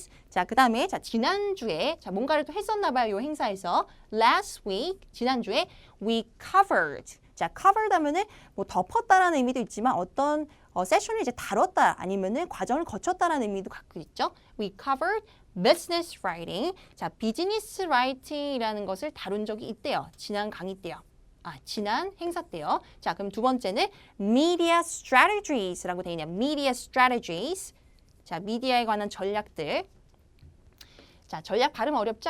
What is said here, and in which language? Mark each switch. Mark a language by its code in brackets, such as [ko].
[ko] 자, 그 다음에 자, 지난주에 자, 뭔가를 또 했었나 봐요. 이 행사에서 [en] last week [ko] 지난주에 [en] we covered. [ko] 자, covered 하면은 뭐 덮었다라는 의미도 있지만 어떤 세션을 이제 다뤘다 아니면은 과정을 거쳤다라는 의미도 갖고 있죠. [en] We covered business writing. [ko] 자, 비즈니스 라이팅이라는 것을 다룬 적이 있대요. 지난 강의 때요. 지난 행사 때요. 자, 그럼 두 번째는 [en] media strategies [ko] 라고 되어 있네요. [en] media strategies. [ko] 자, 미디어에 관한 전략들. 자, 전략 발음 어렵죠?